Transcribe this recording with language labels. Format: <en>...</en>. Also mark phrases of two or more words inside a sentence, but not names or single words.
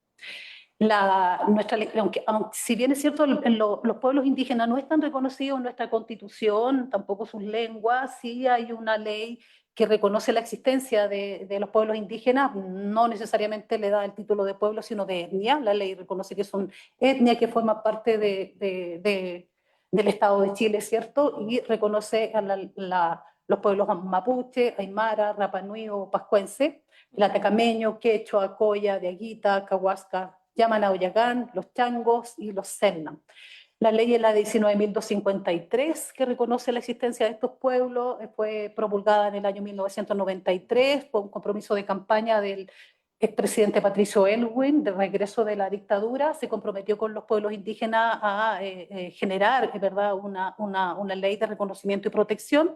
<es>Aunque si bien es cierto, los pueblos indígenas no están reconocidos en nuestra constitución, tampoco sus lenguas, sí hay una ley que reconoce la existencia de los pueblos indígenas, no necesariamente le da el título de pueblo, sino de etnia. La ley reconoce que son etnia que forma parte del Estado de Chile, ¿cierto? Y reconoce a los pueblos mapuche, aymara, Rapa Nui o pascuense, el atacameño, quechua, coya, diaguita, cahuasca, Yamana-Oyagán, los changos y los selknam. La ley es la 19.253, que reconoce la existencia de estos pueblos, fue promulgada en el año 1993, fue un compromiso de campaña del expresidente Patricio Aylwin, de regreso de la dictadura, se comprometió con los pueblos indígenas a generar, ¿verdad?, una ley de reconocimiento y protección.</es>